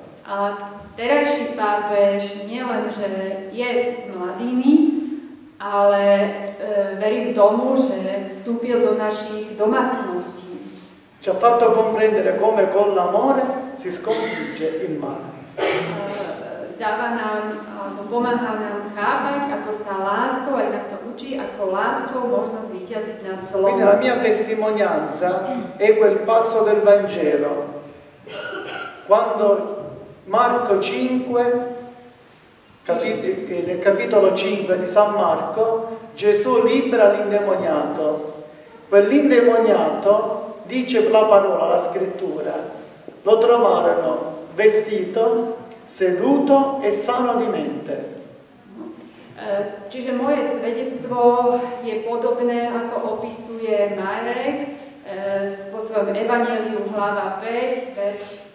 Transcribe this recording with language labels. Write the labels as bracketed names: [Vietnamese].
[Slovak] A terajší pápež nielen, že je s mladými, ale verím tomu, že vstúpil do našich domácností. [Italian] Ci ha fatto comprendere come con l'amore si sconfigge il male. [Slovak] Dáva nám, pomáha nám chápať, ako sa láskou, aj nás to učí, ako láskou možno zvíťaziť nad zlom. [Italian] Quindi la mia testimonianza è quel passo del Vangelo. Quando Marco 5, nel capitolo 5 di San Marco, Gesù libera l'indemoniato. Quell'indemoniato, dice la parola, la scrittura, lo trovarono vestito, seduto e sano di mente. [Slovak] Čiže moje svedectvo je podobné, ako opisuje Marek vo svojom evanjeliu hlava 5, verš